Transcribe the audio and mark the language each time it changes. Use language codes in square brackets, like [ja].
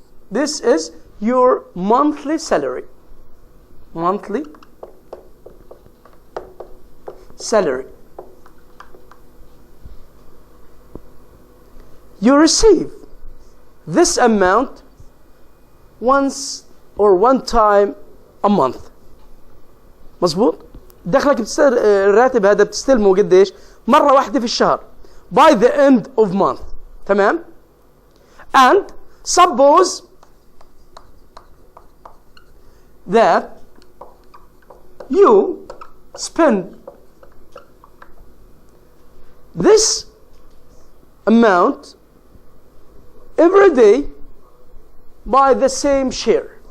[en] This is your monthly salary. Monthly salary. You receive this amount once or one time a month. [ar] مظبوط؟ دخلك الراتب هذا بتستلمه قديش؟ مرة واحدة في الشهر. [en] By the end of month. [ar] تمام؟ [en] And suppose that you spend this amount every day by the same share.